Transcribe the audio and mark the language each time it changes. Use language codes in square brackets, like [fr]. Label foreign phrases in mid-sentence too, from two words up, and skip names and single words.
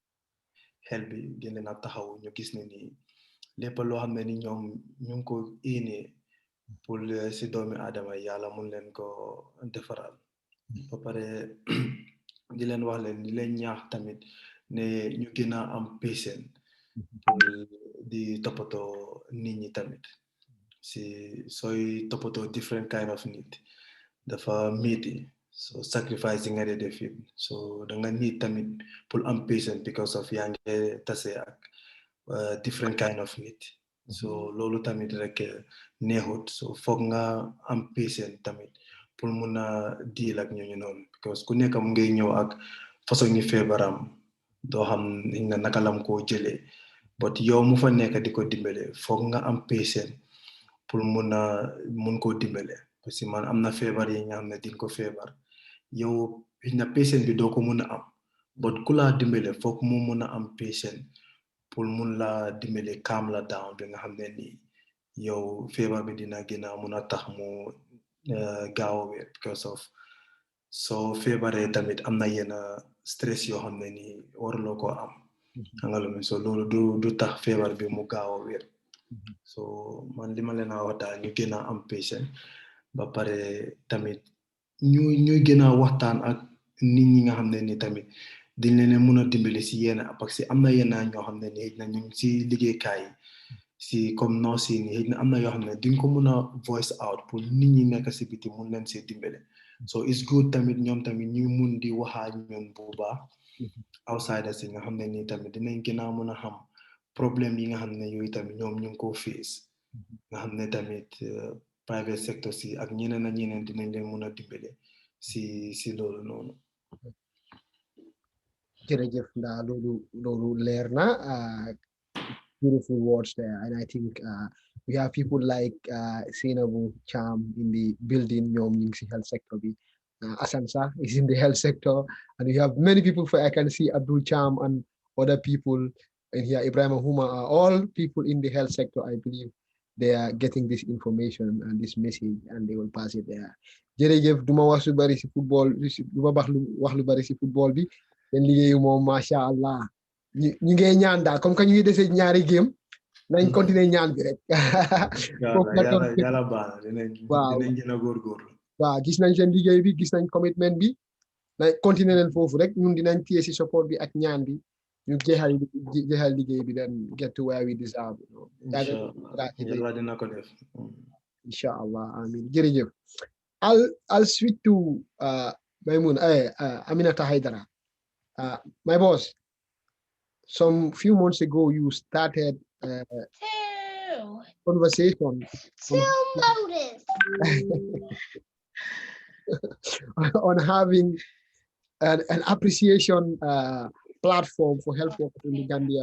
[wo] xel bi gën leen a taxaw ñu gis ne ni lépp loo xam ne ni ñoom ñu ngi ko éenee pour si doomi aadama yàlla mun leen ko defaral ba pare di leen wax leen di leen ñaax tamit ne ñu gën a am [fr] patient pour [wo] di toppatoo nit ñi tamit si sooy toppatoo [en] different kind of [wo] nit dafa métti so sacrifice nga dee def it so da nga need tamit pour am patient [en] because of [wo] yaa ngi tase ak [en] different kind [wo] of nit so loolu tamit rek neexut so foog nga am patient tamit pour mun a deal ak ñooñu noonu because ku nekk mu ngay ñëw ak façon ñi feebaram doo xam ne naka lam koo jëlee but yow mu fa nekk di ko dimbale foog nga am patient pour mun koo dimbale [fr] parce que [wo] man am na feebar yi nga xam ne dinga ko feebar yow na patient bi doo ko mun a am but ku laa dimbale foog mu mun a am patient pour mun laa dimbale calm la down bi nga xam ne nii yow feebar bi dina gën a mun a tax mu gaaw a wér [en] because of [wo] soo feebaree tamit am na yenn stress yoo xam ne nii waruloo koo am nga lu mi so loolu du tax feebar bi mu gaaw a wér so man li ma leen a wax daal ñu gën a am patient ba pare tamit ñuy gën a waxtaan ak nit ñi nga xam ne ni tamit dañ leen mun a dimbali si yenn [fr] parce que [wo] am na yenn ñoo xam ne ni xëy na ñu si liggéeykaay yi si comme nurse yi nii xëy na am na yoo xam ne di nga ko mun a [en] voice out [wo] pour nit ñi nekk si biti mun leen see dimbale [en] so it's good [wo] tamit ñoom tamit ñu mun di waxaa ñoom bu baax outsiders yi nga xam ne nii tamit dinañ gën a mun a xam problème yi nga xam ne yooyu tamit ñoom ñu ngi ko face nga xam ne tamit [en] private sector [wo] si ak ñeneen ak ñeneen dinañ leen mun a dimbale si loolu noonu. Jërëjëf ndaa loolu leer na [en] beautiful words there, and I think we have people like Senabu Cham in the building [wo] ñoom ñu ngi si health sector bi [en] Asansa is in the health sector, and we have many people I can see Abdul Cham and other people in here, Ibrahim Huma, are all people in the health sector. I believe they are getting this information and this message and they will pass it there. [wo] Jërëjëf duma wax lu bari si football duma wax lu bari si football bi den liggéeyu moom macha allah ñu ngi ñaan daal [fr] comme que [wo] ñu ngi dese ñaari game nañ continuer ñaan bi rek. yàlla baax na dinañ gën a góorgóorlu. waaw gis nañ seen liggéey bi gis nañ commitment bi na continuer leen foofu rek ñun dinañ téye si support bi ak ñaan bi ñu jeexal liggéey bi [en] then get to where we deserve. [wo] yàlla dina ko def. Inshallah, amin. Jërëjëf. [en] I'll switch to Aminata Haidara. My boss, some few months ago you started conversation on having an appreciation platform for health workers in the Gambia.